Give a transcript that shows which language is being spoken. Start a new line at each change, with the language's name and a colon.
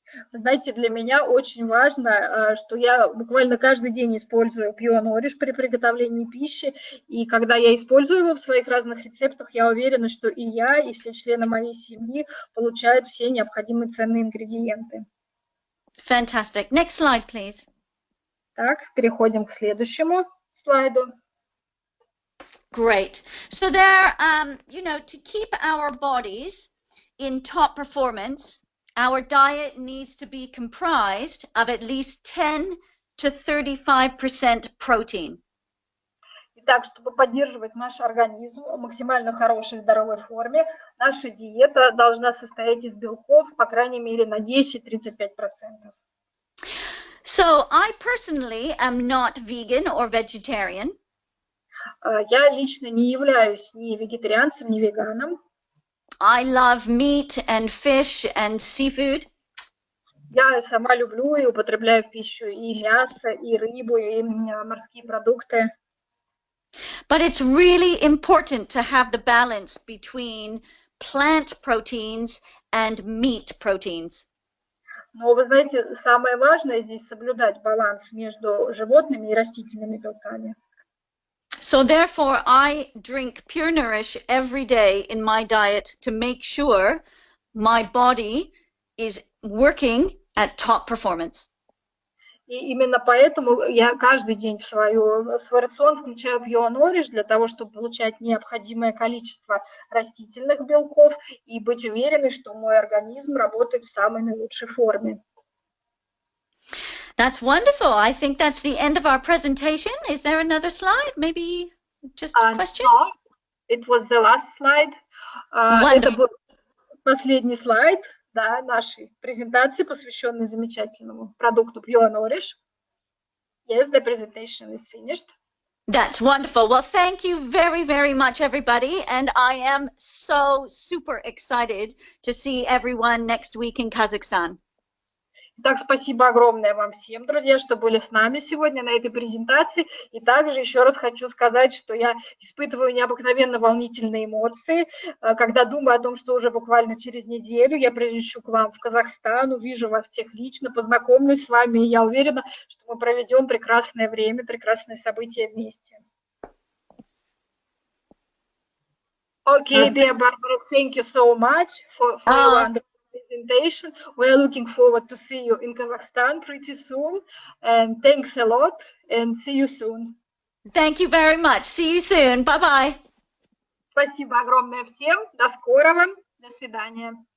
Russian: Знаете, для меня очень важно, что я буквально каждый день использую Pure Nourish при приготовлении пищи, и когда я использую его в своих разных рецептах, я уверена, что и я, и все члены моей семьи получают все необходимые ценные ингредиенты.
English: Fantastic. Next slide, please.
Russian: Так, переходим к следующему слайду.
English: Great. So there, to keep our bodies in top performance, our diet needs to be comprised of at least 10 to 35% protein.
Russian: Итак, чтобы поддерживать наш организм в максимально хорошей здоровой форме, наша диета должна состоять из белков, по крайней мере, на 10-35%.
English: So I personally am not vegan or vegetarian.
Russian: Я лично не являюсь ни вегетарианцем, ни веганом.
English: I love meat and fish and seafood.
Russian: Я сама люблю и употребляю в пищу и мясо, и рыбу, и морские продукты.
English: But it's really important to have the balance between plant proteins and meat proteins.
Russian: Но вы знаете, самое важное здесь соблюдать баланс между животными и растительными белками.
English: So therefore, I drink Pure Nourish every day in my diet to make sure my body is working at top performance.
Russian: И именно поэтому я каждый день в свой рацион включаю Pure Nourish для того, чтобы получать необходимое количество растительных белков и быть уверенной, что мой организм работает в самой наилучшей форме.
English: That's wonderful. I think that's the end of our presentation. Is there another slide? Maybe just questions? No, it was the last slide.
Russian: Это был последний слайд нашей презентации, посвященной замечательному продукту Pure Nourish.
English: Yes, the presentation is finished. That's wonderful. Well, thank you very, very much, everybody. And I am so super excited to see everyone next week in Kazakhstan.
Russian: Итак, спасибо огромное вам всем, друзья, что были с нами сегодня на этой презентации. И также еще раз хочу сказать, что я испытываю необыкновенно волнительные эмоции, когда думаю о том, что уже буквально через неделю я прилечу к вам в Казахстан, увижу вас всех лично, познакомлюсь с вами, и я уверена, что мы проведем прекрасное время, прекрасные события вместе.
English: Okay, dear Barbara, thank you so much for your wonderful presentation. We are looking forward to see you in Kazakhstan pretty soon. And thanks a lot and see you soon. Thank you very much. See you soon. Bye-bye.
Russian: Спасибо огромное всем. До скорого. До свидания.